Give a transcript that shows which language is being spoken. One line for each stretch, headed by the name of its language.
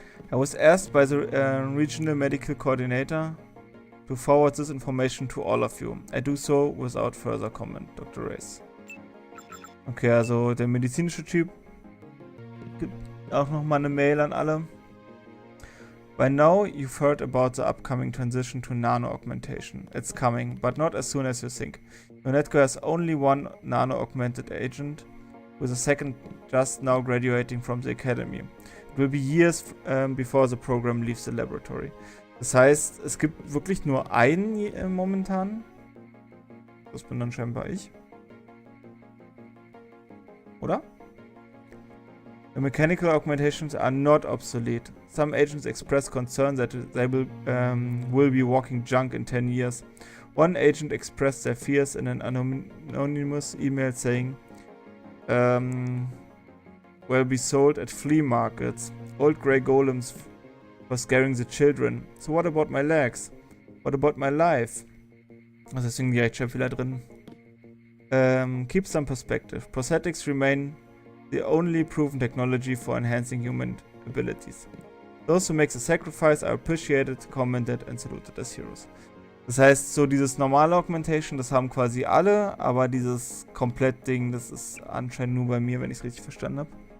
English: I was asked by the regional medical coordinator to forward this information to all of you. I do so without further comment, Dr. Race.
German: Okay, also der medizinische Typ gibt auch nochmal eine Mail an alle.
English: By now, you've heard about the upcoming transition to nano-augmentation. It's coming, but not as soon as you think. UNETCO has only one nano-augmented agent, with a second just now graduating from the academy. It will be years before the program leaves the laboratory.
German: Das heißt, es gibt wirklich nur einen momentan. Das bin dann scheinbar ich. Oder?
English: The mechanical augmentations are not obsolete. Some agents express concern that they will be walking junk in 10 years. One agent expressed their fears in an anonymous email saying, will be sold at flea markets. Old grey golems for scaring the children. So what about my legs? What about my life?
German: Also deswegen die Rechtschreibfehler drin.
English: Keep some perspective. Prosthetics remain the only proven technology for enhancing human abilities. Those who make the sacrifice are appreciated, commended and saluted as heroes.
German: Das heißt, so dieses normale Augmentation, das haben quasi alle, aber dieses Komplett-Ding, das ist anscheinend nur bei mir, wenn ich es richtig verstanden habe.